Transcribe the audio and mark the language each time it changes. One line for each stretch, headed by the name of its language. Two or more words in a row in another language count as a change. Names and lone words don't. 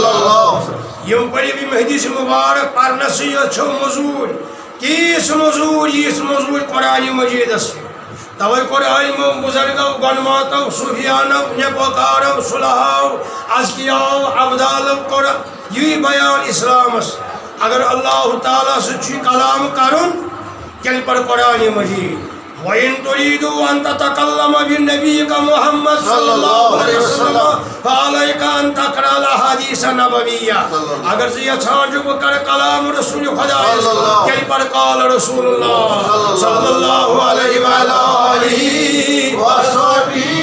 Kashmiri: اللہ یِم پٔرِو یِم حدیث مبارک پرنسٕے یوت چھو موٚزوٗرۍ تیٖژ موٚزوٗرۍ قرآنِ مجیٖدس چھِ توے کوٚر عالمو بُزرگو گۄڈٕماتو صوفیانو نیکوکارو صلحاو ازکیاو ابدالو کوٚر یی بیان اسلامس اگر اللہ تعالیٰ سۭتۍ چھُے کلام کرُن تیٚلہِ پَر قرآنِ مجیٖد
Arabic: وَإِن تُرِيدُوا أَن تَتَكَلَّمَ بِنَبِيِّكَ محمد صلی اللہ علیہ وسلم فَعَلَيْكَ أَن تَقْرَأَ الْأَحَادِيثَ النَّبَوِيَّةَ
Kashmiri: اگر ژٕ یژھان چھُکھ بہٕ کرٕ کلام رسول خدایس تیٚلہِ پَر
Arabic: قال رسول اللہ صلی اللہ علیہ وآلہ